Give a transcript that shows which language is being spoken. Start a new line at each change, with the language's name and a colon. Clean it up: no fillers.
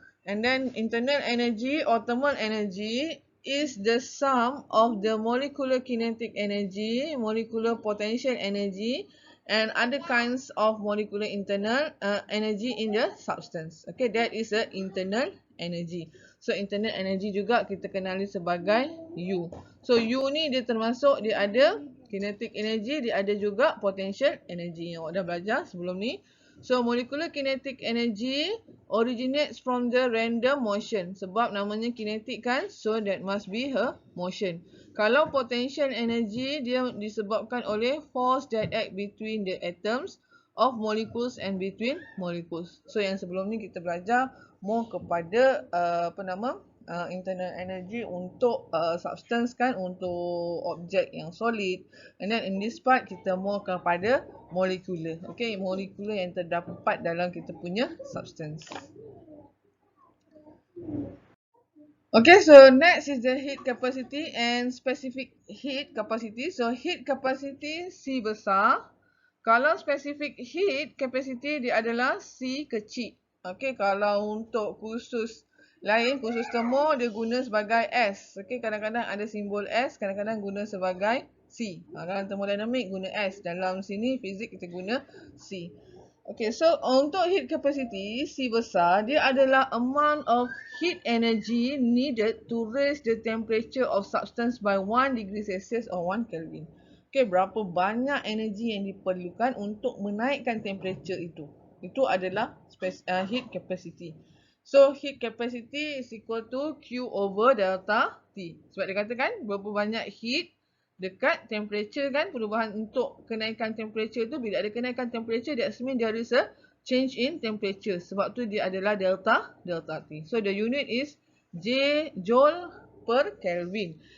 English: And then internal energy or thermal energy is the sum of the molecular kinetic energy, molecular potential energy, and other kinds of molecular internal energy in the substance. Okay, that is the internal energy.
Malay: So internal energy juga kita kenali sebagai U. So U ni dia termasuk, dia ada kinetic energy, dia ada juga potential energy yang awak dah belajar sebelum ni.
English: So molecular kinetic energy originates from the random motion.
Malay: Sebab namanya kinetic kan,
English: so that must be her motion.
Malay: Kalau potential energy, dia disebabkan oleh
English: force that act between the atoms of molecules and between molecules.
Malay: So yang sebelum ni kita belajar more kepada internal energy untuk substance kan, untuk objek yang solid.
English: And then in this part
Malay: kita more kepada molecular.
English: Okay, molecular
Malay: yang terdapat dalam kita punya
English: substance. Okay, so next is the heat capacity and specific heat capacity. So heat capacity C besar.
Malay: Kalau specific heat capacity dia adalah C kecil. Okay, kalau untuk khusus lain, khusus termo dia guna sebagai S. Okay, kadang-kadang ada simbol S, kadang-kadang guna sebagai C. Dalam thermodynamic guna S. Dalam sini fizik kita guna C.
English: Okay, so
Malay: untuk heat capacity C besar, dia adalah
English: amount of heat energy needed to raise the temperature of substance by 1 degree Celsius or 1 Kelvin.
Malay: Okay, berapa banyak energi yang diperlukan untuk menaikkan temperature itu. Itu adalah heat capacity.
English: So heat capacity is equal to Q over delta T.
Malay: Sebab dia katakan berapa banyak heat dekat temperature kan, perubahan untuk kenaikan temperature tu, bila ada kenaikan temperature
English: that means there is a change in temperature.
Malay: Sebab tu dia adalah delta T.
English: So the unit is joule per Kelvin.